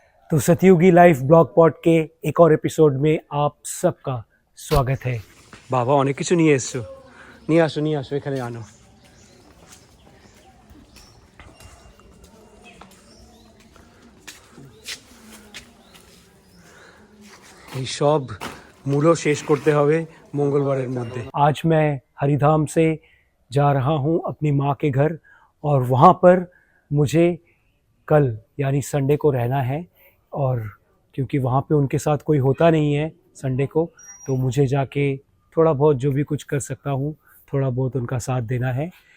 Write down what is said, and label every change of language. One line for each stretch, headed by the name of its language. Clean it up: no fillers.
Hindi: तो सतयुगी life blog pod के एक और एपिसोड में आप सबका स्वागत है।
Bangla: बाबा অনেক কিছু নিয়ে এসছো, নিয়ে আসো এখানে আনো। এই সব মূল্য শেষ করতে হবে মঙ্গলবারের মধ্যে।
Hindi: आज मैं हरिधाम से जा रहा हूँ अपनी माँ के घर, और वहाँ पर मुझे कल यानी संडे को रहना है। और क्योंकि वहाँ पे उनके साथ कोई होता नहीं है संडे को, तो मुझे जाके थोड़ा बहुत जो भी कुछ कर सकता हूँ, थोड़ा बहुत उनका साथ देना है।